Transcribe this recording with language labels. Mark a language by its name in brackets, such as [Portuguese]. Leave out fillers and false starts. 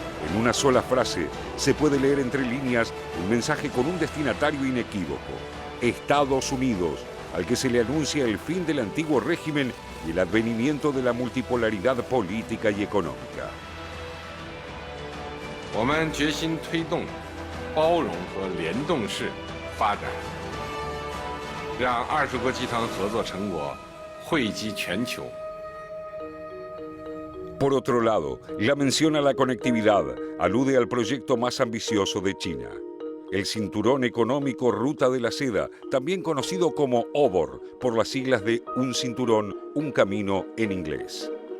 [Spanish] En una sola frase se puede leer entre líneas un mensaje con un destinatario inequívoco: Estados Unidos, al que se le anuncia el fin del antiguo régimen y el advenimiento de la multipolaridad política y económica. [Chinese] 我们决心推动包容和联动式发展，让20国集团合作成果惠及全球。 [Spanish] Por otro lado, la mención a la conectividad alude al proyecto más ambicioso de China, el Cinturón Económico Ruta de la Seda, también conocido como OBOR, por las siglas de Un Cinturón, Un Camino en inglés.